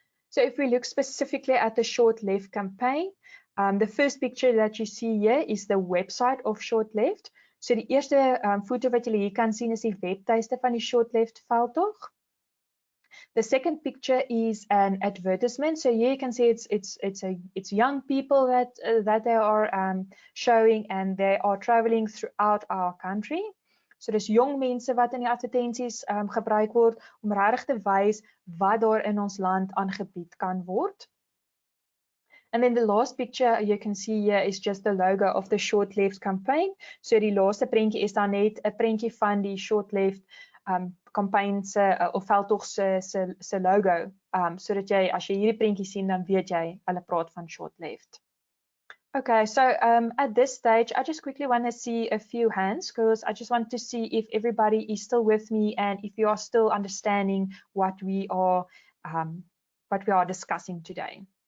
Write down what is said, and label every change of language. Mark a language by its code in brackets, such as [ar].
[en] So if we look specifically at the Sho't Left campaign, the first picture that you see here is the website of Sho't Left. [af] So die eerste foto wat julle hier kan sien is die webtuiste van die Sho't Left veldtog. [en] The second picture is an advertisement. So here you can see it's young people that they are showing, and they are traveling throughout our country. [af] So dis jong mense wat in die advertensies gebruik word om regtig te wys wat daar in ons land aangebied kan word. [en] And then the last picture you can see here is just the logo of the Sho't Left campaign. [af] So die laaste prentjie is dan net 'n prentjie van die Sho't Left campaign se of veldtog se logo. Sodat jy as jy hierdie prentjie sien dan weet jy hulle praat van Sho't Left. [en] Okay, so at this stage, I just quickly want to see a few hands because I just want to see if everybody is still with me and if you are still understanding what we are discussing today.